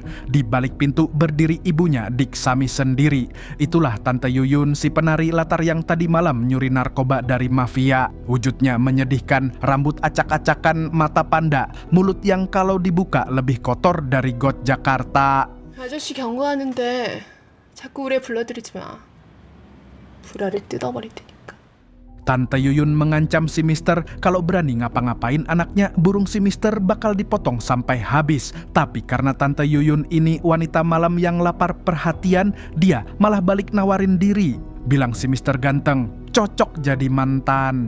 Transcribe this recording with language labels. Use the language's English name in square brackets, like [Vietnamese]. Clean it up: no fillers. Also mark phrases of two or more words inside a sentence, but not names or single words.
[Indonesian] Di balik pintu berdiri ibunya, Dik Sami sendiri. Itulah Tante Yuyun, si penari latar yang tadi malam nyuri narkoba dari mafia. Wujudnya menyedihkan, rambut acak-acakan, mata panda, mulut yang kalau dibuka lebih kotor dari got Jakarta. [Korean] 아저씨 경고하는데 자꾸 우리 불러들이지 마. 불알을 뜯어버릴 테니까. [Indonesian] Tante Yuyun mengancam si Mister kalau berani ngapa-ngapain anaknya, burung si Mister bakal dipotong sampai habis. Tapi karena Tante Yuyun ini wanita malam yang lapar perhatian, dia malah balik nawarin diri. Bilang si Mister ganteng, cocok jadi mantan.